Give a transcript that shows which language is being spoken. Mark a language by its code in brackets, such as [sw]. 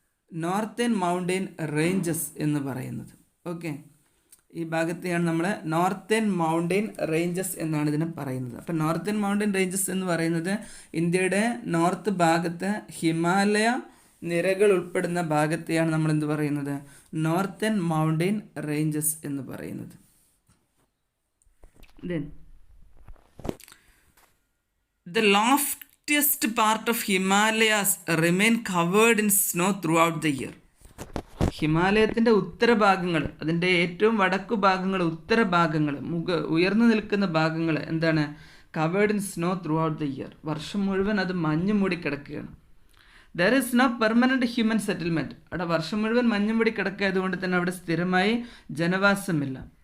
[ml] Northern mountain ranges എന്ന് പറയുന്നത്. Okay, ഈ ഭാഗത്തെയാണ് നമ്മൾ നോർത്തേൺ മൗണ്ടൻ റേഞ്ചസ് എന്നാണ് ഇതിനെ പറയുന്നത്. അപ്പം നോർത്തേൺ മൗണ്ടൻ റേഞ്ചസ് എന്ന് പറയുന്നത് ഇന്ത്യയുടെ നോർത്ത് ഭാഗത്ത് ഹിമാലയ നിരകൾ ഉൾപ്പെടുന്ന ഭാഗത്തെയാണ് നമ്മൾ എന്ത് പറയുന്നത്? നോർത്തേൺ മൗണ്ടൻ റേഞ്ചസ് എന്ന് പറയുന്നത്. [en] Then the lofty loftiest part of Himalayas remain covered in snow throughout the year. [ml] ഹിമാലയത്തിൻ്റെ ഉത്തരഭാഗങ്ങൾ, അതിൻ്റെ ഏറ്റവും വടക്കു ഭാഗങ്ങൾ, ഉത്തരഭാഗങ്ങൾ, ഉയർന്നു നിൽക്കുന്ന ഭാഗങ്ങൾ എന്താണ്? [en] Covered in snow throughout the year. [ml] വർഷം മുഴുവൻ അത് മഞ്ഞ് മൂടി കിടക്കുകയാണ്. [en] There is no permanent human settlement. [ml] അവിടെ വർഷം മുഴുവൻ മഞ്ഞ് മൂടി കിടക്കായതുകൊണ്ട് തന്നെ അവിടെ സ്ഥിരമായി ജനവാസമില്ല.